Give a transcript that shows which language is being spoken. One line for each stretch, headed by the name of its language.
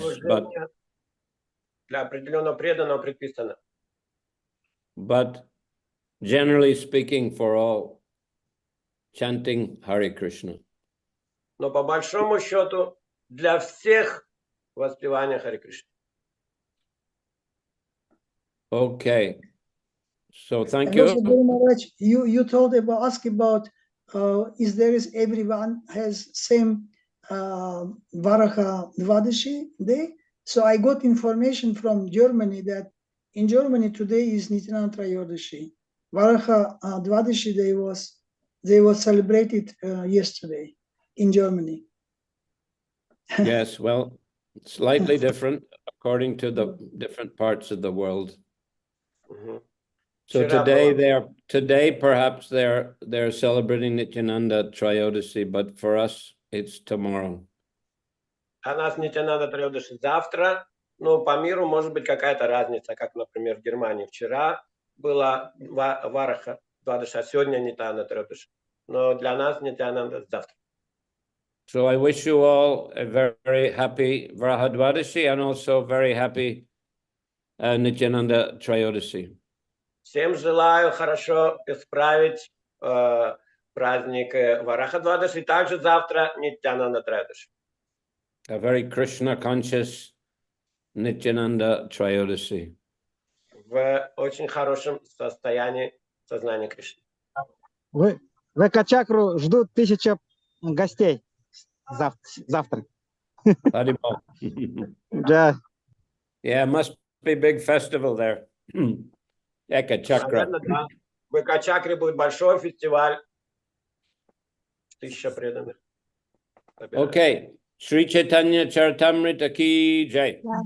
Russian: служение для определенного преданного предписано.
English: But generally speaking, for all, chanting Hare Krishna.
Russian: Но по большому счету для всех воспевание Харе Кришны.
English: Okay. So thank And also, you. Guru Maharaj, you told about, ask about is there is everyone has same Varaha Dvadashi day. So I got information from Germany that in Germany today is Nityananda Trayodashi. Varaha Dvadashi day was celebrated yesterday in Germany. Yes, well, slightly different according to the different parts of the world. So today perhaps they're celebrating Nityananda Trayodasi, but for us it's tomorrow.
Russian: А нас Нитянанда Трайодаши завтра, но по миру может быть какая-то разница, как, например, в Германии вчера была Вараха Двадаши, а сегодня Нитянанда Трайодаши. Но для нас Нитянанда завтра.
English: So I wish you all a very, very happy Varaha Dvadashi and also very happy Nityananda Trayodasi.
Russian: Всем желаю хорошо исправить праздник Вараха Двадаши, и также завтра Нитянанда Трайодаши.
English: A very Krishna conscious Nityananda Trayodasi.
Russian: В очень хорошем состоянии сознания Кришны. В Эко-чакру ждут 1000 гостей завтра. Haribol. Да.
English: Yeah, must be big festival there. Eka Chakra.
Russian: Наверное, да. В Эко-чакре будет большой фестиваль. 1000 преданных.
English: Okay.
Russian: Шри Чайтанья Чаритамрита ki jai.